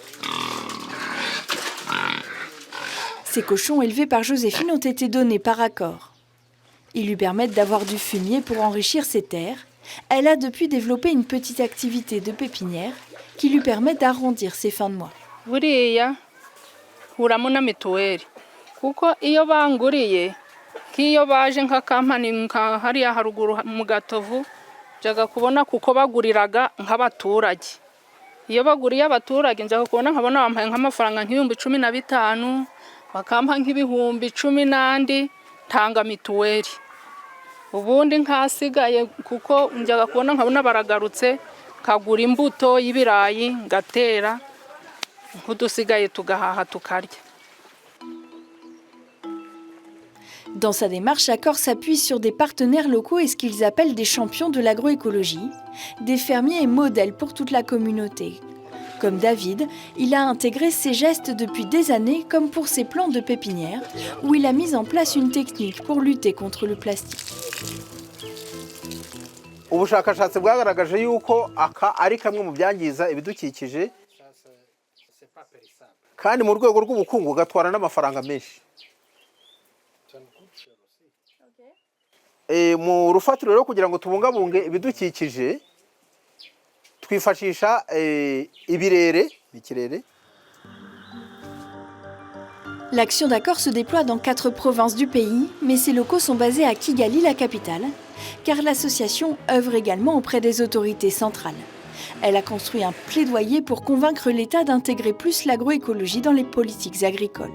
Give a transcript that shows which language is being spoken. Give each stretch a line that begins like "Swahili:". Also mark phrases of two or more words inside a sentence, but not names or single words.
French: Ces cochons élevés par Joséphine ont été donnés par accord. Ils lui permettent d'avoir du fumier pour enrichir ses terres. Elle a depuis développé une petite activité de pépinière qui lui permet d'arrondir ses fins de mois.
Kinyarwanda: buriya nkuramo na mituweli kuko iyo banguriye nk'iyo baje nka kampani nka hariya haruguru mu Gatovu njaga kubona kuko baguriraga nk'abaturage iyo baguriye abaturage njaga kubona nkabona bampaye nk'amafaranga nk'ibihumbi 15 bakampa nk'ibihumbi 10 n'andi tanga mituweli ubundi nkasigaye kuko njaga kubona nkabona baragarutse kagura imbuto y'ibirayi ngatera nkudusigaye tugahaha tukarya.
French: Dans sa démarche, Accor s'appuie sur des partenaires locaux et ce qu'ils appellent des champions de l'agroécologie, des fermiers et modèles pour toute la communauté. Comme David, il a intégré ces gestes depuis des années, comme pour ses plans de pépinière, où il a mis en place une technique pour lutter contre le plastique.
Kinyarwanda: Ubushakashatsi bwagaragaje yuko aka ari kamwe mu byangiza ibidukikije kandi mu rwego rw'ubukungu gatwara n'amafaranga menshi. Mu rufatiro rero kugira ngo tubungabunge ibidukikije twifashisha ibirere bikirere.
French: L'action d'Accor se déploie dans 4 provinces du pays, mais ses locaux sont basés à Kigali, la capitale, car l'association œuvre également auprès des autorités centrales. Elle a construit un plaidoyer pour convaincre l'État d'intégrer plus l'agroécologie dans les politiques agricoles.